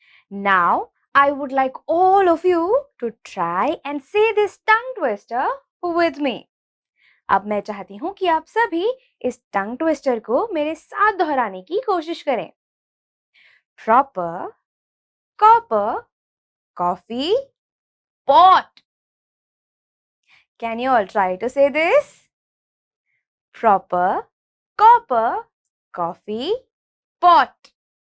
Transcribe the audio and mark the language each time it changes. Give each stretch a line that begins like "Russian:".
English: Now, I would like all of you to try and say this tongue twister with me.
Hindi: अब मैं चाहती हूँ कि आप सभी इस टंग ट्विस्टर को मेरे साथ दोहराने की कोशिश करें.
English: Proper, copper, coffee, pot. Can you all try to say this? Proper, copper, coffee, pot.